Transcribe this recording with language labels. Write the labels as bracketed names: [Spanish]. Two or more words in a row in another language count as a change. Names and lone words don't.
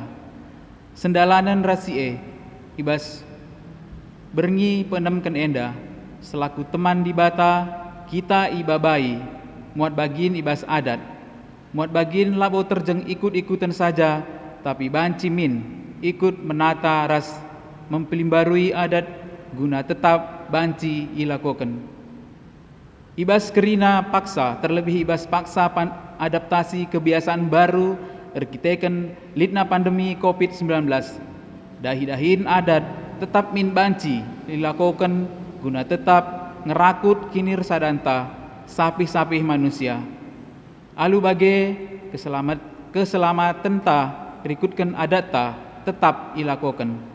[Batak Karo] Sendalanan rasie ibas berngi penemken enda, selaku teman di bata kita ibabai, muat bagin ibas adat, muat bagin labo terjeng [Indonesian] ikut-ikutan saja, tapi [Batak Karo] banci min ikut menata ras mempelimbarui adat guna tetap banci ilakoken. Ibas kerina paksa, terlebih ibas paksa [Indonesian] adaptasi kebiasaan baru [Batak Karo] erkiteken litna pandemi COVID-19. Dahi-dahin adat tetap min banci ilakoken guna tetap ngerakut kinir sadanta sapih-sapih manusia. Alu bage keselamatan ta rikutkan adat ta tetap ilakoken.